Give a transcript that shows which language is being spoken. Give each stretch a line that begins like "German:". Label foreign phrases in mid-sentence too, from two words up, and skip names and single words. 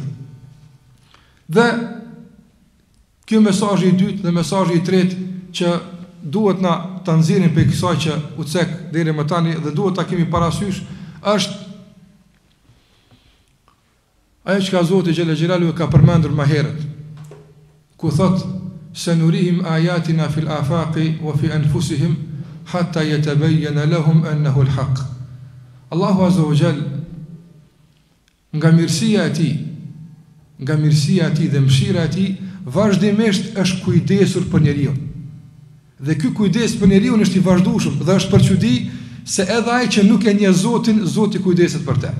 Albanian: Dhe ky mesazhi i dytë dhe mesazhi i tretë që duhet na ta nxjerrim pe kësaj që u cek deri më tani dhe duhet ta kemi parasysh është ajo që Zoti
Arabic: جل جلاله
Albanian: ka përmendur më herët, ku thot se
Arabic: نريهم آياتنا في الآفاق وفي أنفسهم حتى يتبين لهم أنه الحق.
Albanian: Allahu
Arabic: عز وجل
Albanian: nga mirësia e tij dhe mëshira e tij vazhdimisht është kujdesur për njeriu. Dhe ky kujdes për njeriu është i vazhdueshëm dhe është për çudi se edhe ai që nuk e njeh Zotin, Zoti kujdeset për të.